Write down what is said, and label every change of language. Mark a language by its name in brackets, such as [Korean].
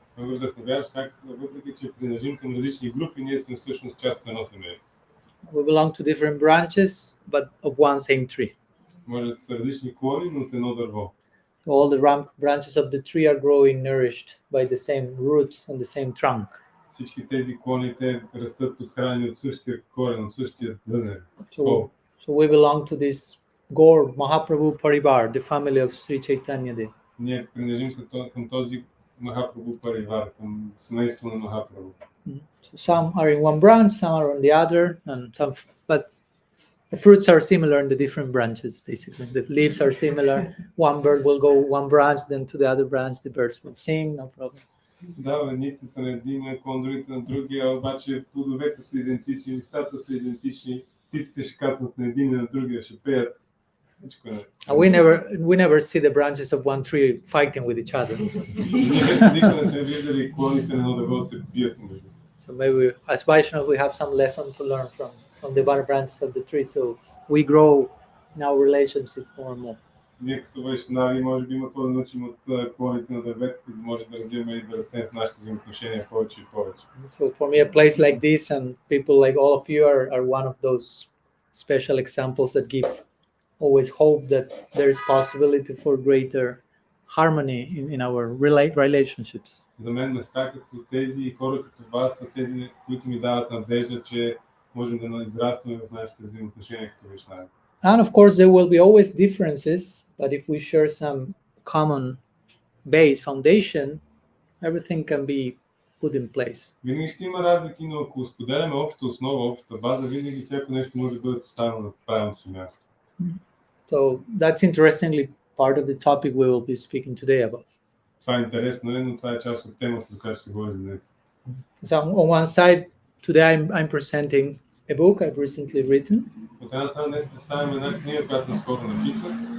[Bulgarian] Много вдъхновяваш как, въпреки че принадлежим към различни групи, ние сме всъщност част от едно семейство. [English] We belong to different branches, but of one same tree. [Bulgarian] Може да са различни клони, но от едно дърво. [English] All the branches of the tree are growing, nourished by the same roots and the same trunk. [Bulgarian] Всички тези клони, те растат подхранени от същия корен, от същия дънер. [English] So we belong to this Gaur Mahaprabhu Parivar, the family of Sri Chaitanya Dev. [Bulgarian] Ние принадлежим към този Махапрабху Паривар, към семейство на Махапрабху. [English] So some are in one branch, some are on the other, but the fruits are similar in the different branches, basically. The leaves are similar. One bird will go one branch, then to the other branch, the birds will sing, no problem. [Bulgarian] Да, едните са на един клон, другите на другия, обаче плодовете са идентични, листата са идентични, птиците ще кацнат на един и на другия, ще пеят. [English] And we never see the branches of one tree fighting with each other. [Bulgarian] Никога не сме виждали клоните на едно дърво се бият между си. [English] So maybe as Vaishnava we have some lesson to learn from the branches of the tree, so we grow in our relationship more and more. [Bulgarian] Ние като вайшнави може би има какво да научим от клоните на дърветата, за да може да развиваме и да растем в нашите взаимоотношения повече и повече. [English] So for me a place like this and people like all of you are one of those special examples that give always hope that there is possibility for greater harmony in our relationships. [Bulgarian] За мен места като тези и хора като вас са тези, които ми дават надежда, че можем да израстваме в нашите взаимоотношения като вайшнави. [English] And of course there will be always differences, but if we share some common base foundation, everything can be put in place. [Bulgarian] Винаги ще има разлики, но ако споделяме обща основа, обща база, винаги всяко нещо може да бъде поставено на правилното си място. [English] So that's interestingly part of the topic we will be speaking today about. [Bulgarian] Това е интересно, но това е част от темата, за която ще говорим днес. [English] So on one side, today I'm presenting a book I've recently written. [Bulgarian] От една страна днес представяме една книга, която наскоро написах.